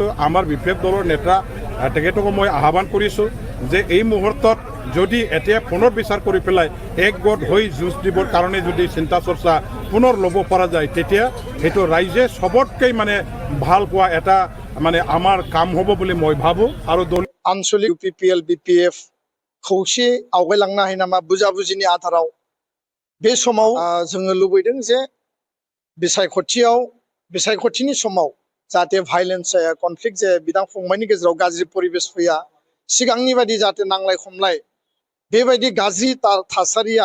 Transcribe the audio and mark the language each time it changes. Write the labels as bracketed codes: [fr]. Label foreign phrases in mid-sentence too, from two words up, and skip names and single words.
[as] আমাৰ BPF দলৰ নেতা তেখেতকো মই আহ্বান কৰিছোঁ যে এই মুহূৰ্তত যদি এতিয়া পুনৰ বিচাৰ কৰি পেলাই একগোট হৈ যুঁজ দিবৰ কাৰণে যদি চিন্তা চৰ্চা পুনৰ ল'ব পৰা যায়, তেতিয়া সেইটো ৰাইজে চবতকৈ মানে ভাল পোৱা এটা মানে আমাৰ কাম হ'ব বুলি মই ভাবোঁ। আৰু [brx] आनसलिक UPPL BPF खौसे आवगायलांनो हायो नामा बुजाबुजिनि आधाराव बे समाव जोङो लुबैदों जे बिसायख'थिनि समाव जाहाथे भाइलेन्स जाया, कनफ्लिक्ट जाया, बिदा फंबायनि गेजेराव गाज्रि परिबेस फैया, सिगांनि बायदि जाहाथे नांलाय खमलाय बेबायदि गाज्रि थासारिया